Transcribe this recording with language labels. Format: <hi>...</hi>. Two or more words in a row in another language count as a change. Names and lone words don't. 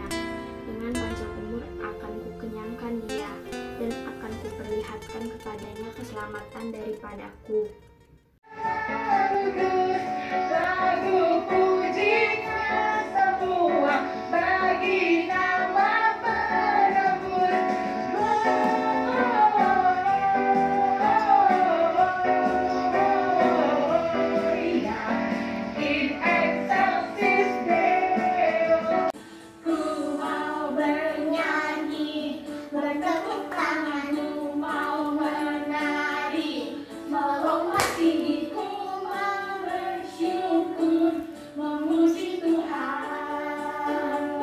<id>Dengan panjang umur akan kukenyangkan dia, dan akan kuperlihatkan kepadanya keselamatan daripadaku. Lagu pujinya semua bagi nama penebus.</id> <la>Gloria in excelsis Deo.</la> <id>Ku mau bernyanyi, bertepuk tanganku mau menari, melompat tinggi ku mau bersyukur, memuji Tuhan.</id>